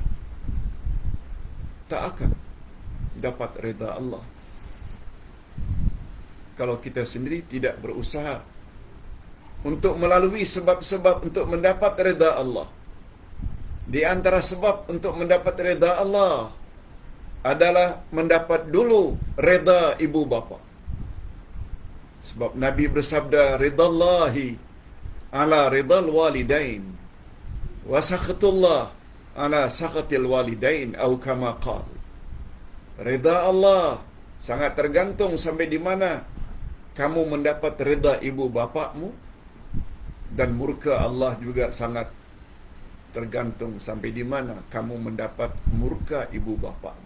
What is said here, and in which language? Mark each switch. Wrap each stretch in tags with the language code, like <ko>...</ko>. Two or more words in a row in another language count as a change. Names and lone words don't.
<ms>Tak akan dapat redha Allah kalau kita sendiri tidak berusaha untuk melalui sebab-sebab untuk mendapat redha Allah. Di antara sebab untuk mendapat redha Allah adalah mendapat dulu redha ibu bapa. Sebab Nabi bersabda,</ms> <ar>رضا الله على رضا الوالدين وسخط الله على سخط الوالدين atau كما قال.</ar> <ms>Redha Allah sangat tergantung sampai di mana kamu mendapat redha ibu bapakmu, dan murka Allah juga sangat tergantung sampai di mana kamu mendapat murka ibu bapakmu.</ms>